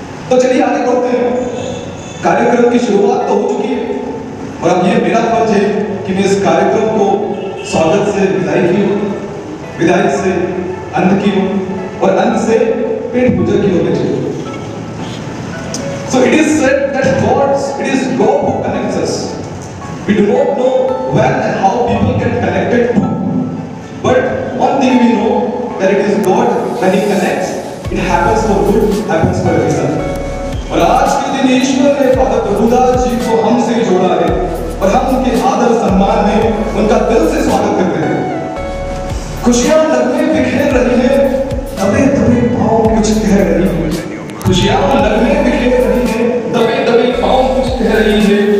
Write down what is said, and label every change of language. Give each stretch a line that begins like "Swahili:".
Hindi: तो चलिए आगे बढ़ते हैं। कार्यक्रम की शुरुआत तो हो चुकी है और अब ये मेरा फर्ज है कि मैं इस कार्यक्रम को स्वागत से विदाई की हूँ, विदाई से अंत की हूँ और अंत से पेट पूजा की ओर चली।
English: So it is said that it is God who connects us. We do not know when and how people get connected to, but one thing we know that it is God when He connects. It happens for good, happens for a reason.
Hindi: और आज के दिन ईश्वर ने father Prabhudas जी को हमसे जोड़ा है और हम उनके आदर सम्मान में उनका दिल से स्वागत करते हैं। खुशियां नगमे बिखेर रही है, दबे दबे पाँव कुछ कह रही है। खुशियां नगमे बिखेर रही है, दबे दबे पाँव कुछ कह रही है।